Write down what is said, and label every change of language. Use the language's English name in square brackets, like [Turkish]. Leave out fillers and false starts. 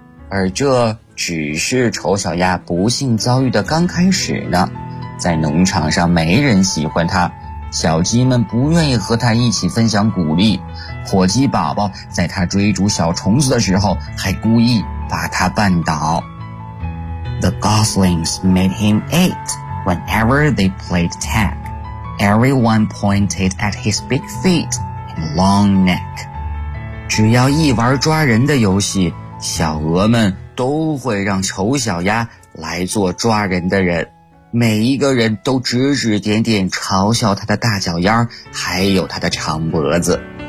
[Chinese] 而这只是丑小鸭不幸遭遇的刚开始呢。在农场上没人喜欢他，小鸡们不愿意和他一起分享谷粒，火鸡宝宝在他追逐小虫子的时候还故意把他绊倒。 [English] The goslings made him eat whenever they played tag. Everyone pointed at his big feet and long neck. [Chinese] 只要一玩抓人的游戏，小鹅们都会让丑小鸭来做抓人的人。每一个人都指指点点嘲笑他的大脚丫还有他的长脖子。